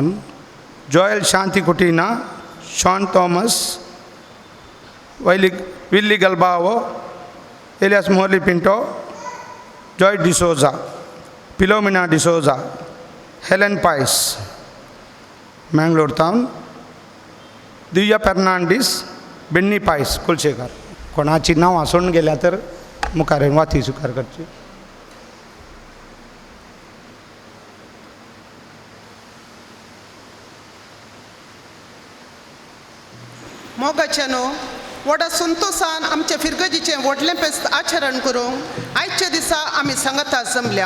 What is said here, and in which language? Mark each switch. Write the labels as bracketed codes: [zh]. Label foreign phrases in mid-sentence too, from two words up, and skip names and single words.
[kok] Joel Shanti Kutina, Sean Thomas, Willie Galbao, Elias Morley Pinto, Joy D'Souza, Philomena D'Souza, Helen Pais, Mangalore Town, Divya Fernandez, Benny Pais, Kulshekar. कोणाची नाव आसून गेल्या तर मुखारेन वाती स्वीकार करची. मोगाच्यानो व्हडा संतोषान आमच्या फिरगजीचे व्हडलें फेस्त आचरण करूंक आयच्या दिसा आमी सांगता जमल्या.